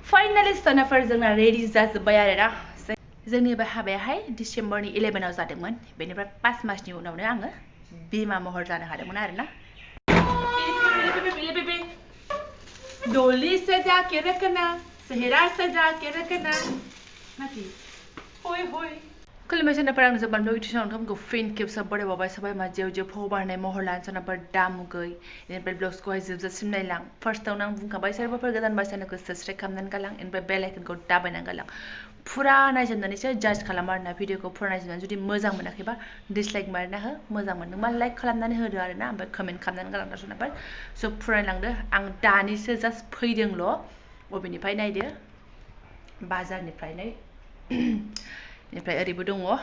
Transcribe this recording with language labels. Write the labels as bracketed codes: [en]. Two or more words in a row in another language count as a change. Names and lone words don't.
[brx] फाइनाली सनाफोर जोंना रेडी जाजोब्बाय आरोना जोंनि बे हाबायाहाय डिसेम्बरनि 11 आव जादोंमोन बेनिफ्राय 5 मासनि उनावनो आङो बिमा महर जानो हादोंमोन आरोना [hi] डोली सजा के रखना सेहरा सजा के रखना [brx] नाथि होय होय खुलुमबाय सनाफोर आं जोबानब्लग इउटिउब चेनेलखौ फिन खेबसे बरायबावबाय सबाय मा जेव जेव फाव बारनाय महर लानो सनाफोर दामुगै इनिफ्राय ब्लग्सखौहाय जोबजासिम नायलां फार्स्टआवनो आं बुंखाबाय सोरबाफोर गोदान बायसानोखौ साबस्क्राइब खालामनानै गालां इनिफ्राय बेल आइकनखौ दाबायनानै गालां फुरा नायजोबनानैसो जाज खालाम आरोना भिडिअखौ फुरा नायजोबनानै जुदि मोजां मोनाखैबा डिसलाइक मारना हो मोजां मोनदोंबा लाइक खालामनानै होदो आरोना ओमफ्राय कमेन्ट खालामनानै गालांदो सनाफोर स' फुरायलांदो आं दानिसो जास्ट फैदोंल' बबेनिफ्राय नायदो बाजारनिफ्रायनो इनिफ्राय ओरैबो दङ